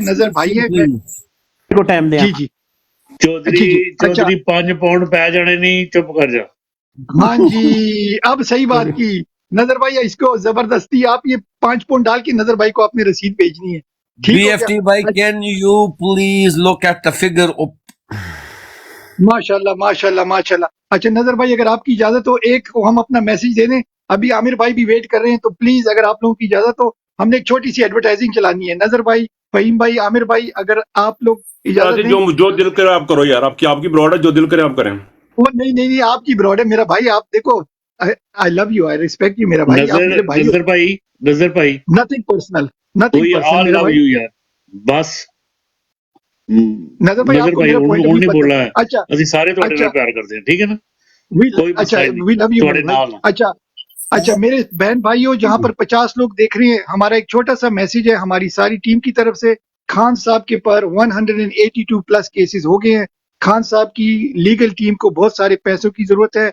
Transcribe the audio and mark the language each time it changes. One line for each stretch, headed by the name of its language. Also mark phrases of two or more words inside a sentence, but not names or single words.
Urdu: Next نظر بھائی question, ہے. please. کو ٹائم دیں جی آپ. جی چودھری جی جی اچھا. چودھری 5 پاؤنڈ پی جانے نہیں، چپ کر جا. ہاں جی، اب صحیح بات کی نظر بھائی. اس کو زبردستی آپ یہ 5 پاؤنڈ ڈال کے نظر بھائی کو آپ نے رسید بھیجنی ہے. ٹھیک ہو گیا. BFT bhai,
English: can you please look at the figure of
Urdu: ماشاء اللہ ماشاء اللہ ماشاء اللہ. اچھا نظر بھائی اگر آپ کی اجازت ہو ایک ہم اپنا میسج دے دیں. ابھی عامر بھائی بھی ویٹ کر رہے ہیں، تو پلیز اگر آپ لوگوں کی اجازت ہو ہم نے ایک چھوٹی سی ایڈورٹائزنگ چلانی ہے. نظر بھائی، فہیم بھائی، عامر بھائی، اگر آپ لوگ اجازت دیں. جو دل کرے آپ کرو یار. آپ کی براڈ ہے، جو دل کرے آپ کریں. وہ نہیں نہیں نہیں، آپ کی براڈ ہے میرا بھائی. آپ دیکھو،
English: I love you, I respect you
Urdu: میرا بھائی. آپ میرے بھائی ہو. نظر بھائی
English: Nothing personal, nothing
Urdu: وہی پرسنل آل میرا لو بھائی. یو یار. بس نظر بھائی آپ نظر کو بھائی میرا
English: point of
Urdu: انہوں ویو نہیں پتہ بولا ہے. ہے، اچھا
Punjabi: ਅਸੀਂ ਸਾਰੇ ਤੁਹਾਡੇ
Urdu: اچھا
Punjabi: ਨਾਲ ਪਿਆਰ ਕਰਦੇ ਹਾਂ،
Urdu: ٹھیک ہے نا. کوئی اچھا مسئلہ ہی نہیں،
English: We love you
Urdu: تھوڑے میرے بھائی.
Punjabi: نال ہاں.
Urdu: اچھا میرے بہن بھائیوں، جہاں پر 50 لوگ دیکھ رہے ہیں، ہمارا ایک چھوٹا سا میسج ہے ہماری ساری ٹیم کی طرف سے. خان صاحب کے پر 182
English: plus cases
Urdu: ہو گئے ہیں. خان صاحب کی لیگل ٹیم کو بہت سارے پیسوں کی ضرورت ہے.